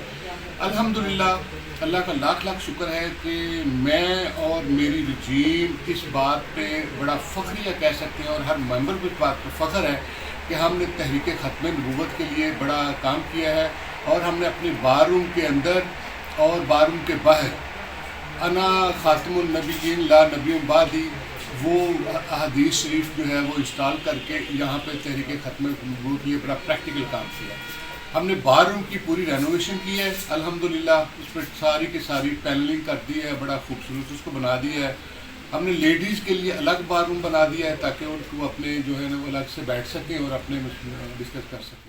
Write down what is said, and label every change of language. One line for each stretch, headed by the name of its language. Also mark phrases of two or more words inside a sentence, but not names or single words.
Urdu: الحمدللہ اللہ کا لاکھ لاکھ شکر ہے کہ میں اور میری رجیم اس بات پہ بڑا فخریہ کہہ سکتے ہیں اور ہر ممبر کو اس بات پر فخر ہے کہ ہم نے تحریک ختم نبوت کے لیے بڑا کام کیا ہے اور ہم نے اپنے بارروم کے اندر اور بارروم کے باہر
Arabic: أنا خاتم النبيين لا نبي بعدي
Urdu: وہ احادیث شریف جو ہے وہ انسٹال کر کے یہاں پہ تحریک ختم ملبوط کے لیے بڑا پریکٹیکل کام کیا. ہم نے بار روم کی پوری رینوویشن کی ہے الحمدللہ. اس پہ ساری کی ساری پینلنگ کر دی ہے, بڑا خوبصورت اس کو بنا دیا ہے. ہم نے لیڈیز کے لیے الگ بار روم بنا دیا ہے تاکہ ان کو اپنے جو ہے نا وہ الگ سے بیٹھ سکیں اور اپنے ڈسکس کر سکیں.